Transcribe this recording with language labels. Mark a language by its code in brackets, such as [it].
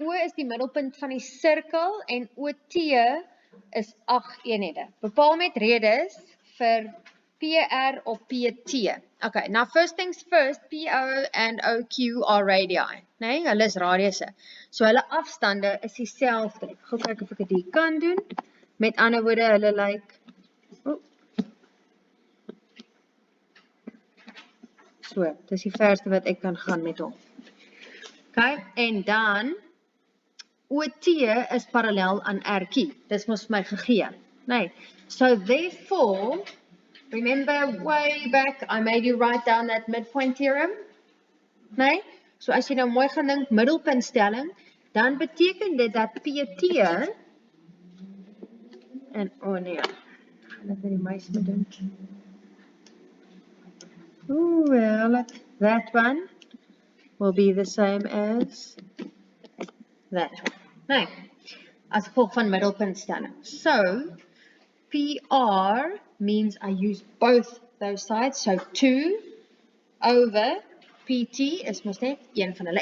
[af] O is die middelpunt van die sirkel en OT is 8 eenhede. Bepaal met redes vir PR of PT. [en] Okay, now first things first, PO and OQ are radii. [af] Nee, hulle is radiusse. So hulle afstande is dieselfde. Ek gaan kyk of ek dit kan doen. Met ander woorde, hulle lyk so, dis die verste wat ek kan gaan met hom. Okay, en dan OT is parallel aan RQ. Dis mos my gegee. Nee. [en] So therefore, remember way back I made you write down that midpoint theorem? [af] Nee? So as jy nou mooi gaan dink middelpuntstelling, dan beteken dit dat PT en nee. Gaan ek met die muis moet doen. [en] Well, that one will be the same as that one. [af] Nee, as gevolg van middelpuntstelling. [en] So, PR means I use both those sides. [af] So 2 over PT is mos net een van hulle.